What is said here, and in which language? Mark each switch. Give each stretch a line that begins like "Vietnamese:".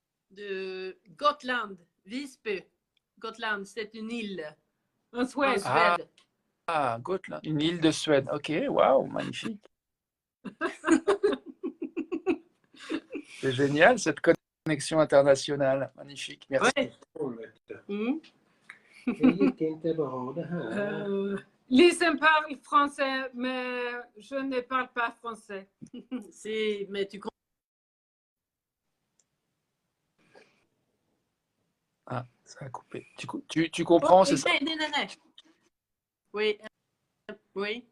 French: De Gotland. Visby. Gotland, c'est une île En en Suède. Suède. Ah, Gotland, une île de Suède. Ok, waouh, magnifique. C'est génial, cette connexion internationale. Magnifique, merci. Ouais. Mm.
Swedish: Det gick inte bra det här.
French: Lisen parle français, mais je ne parle pas français. Mais tu comprends. Ah, ça a coupé. Tu comprends, c'est ça? Non. Oui. Oui.